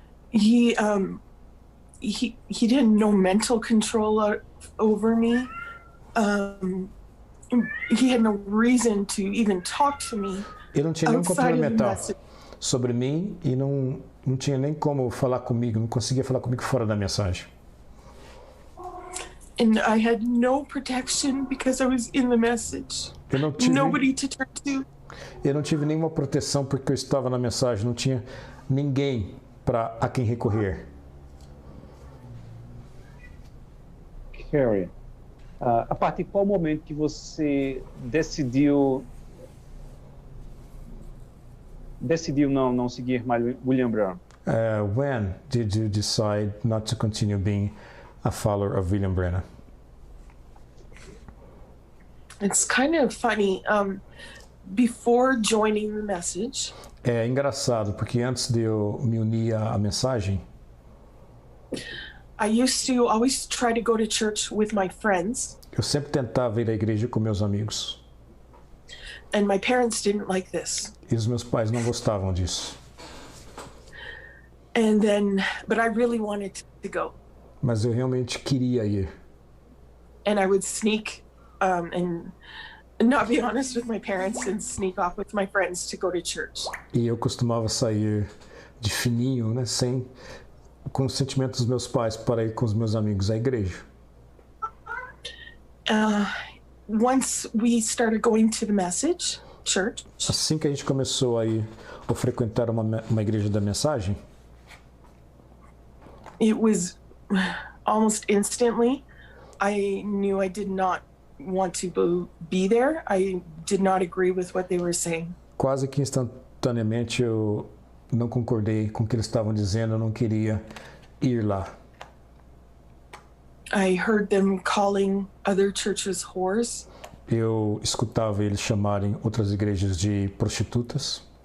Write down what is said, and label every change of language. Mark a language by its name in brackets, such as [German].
[English] He didn't know mental control over me. He had no reason to even talk to me. [Portuguese] Ele não tinha nenhum [English] outside [Portuguese] controle [English] of the [Portuguese] mental [English] message. [Portuguese] sobre mim e não tinha nem como falar comigo, não conseguia falar comigo fora da mensagem. [English] And I had no protection because I was in the message. [Portuguese] Eu não tive, [English] Nobody to turn to. [Portuguese] eu não tive nenhuma proteção porque eu estava na mensagem, não tinha ninguém a quem recorrer. Carrie, a partir de qual momento que você decidiu não seguir mais William Branham? [English] When did you decide not to continue being a follower of William Branham? It's kind of funny. Before joining the message, [Portuguese] É engraçado, porque antes de eu me unir à mensagem, [English] I used to always try to go to church with my friends, [Portuguese] eu sempre tentava ir à igreja com meus amigos. [English] and my parents didn't like this. [Portuguese] E os meus pais não gostavam disso. [English] But I really wanted to go. [Portuguese] Mas eu realmente queria ir. [English] And I would sneak and not be honest with my parents and sneak off with my friends to go to church. [Portuguese] E eu costumava sair de fininho, né, com o sentimento dos meus pais para ir com os meus amigos à igreja. [English] Once we started going to the message church, [Portuguese] Assim que a gente começou a ir ou frequentar uma igreja da mensagem, [English] it was almost instantly I knew I did not want to be there. I did not agree with what they were saying. [Portuguese] quase que instantaneamente eu não concordei com o que eles estavam dizendo, eu não queria ir lá. [English] I heard them calling other churches whores. [Portuguese] Eu escutava eles chamarem outras igrejas de prostitutas.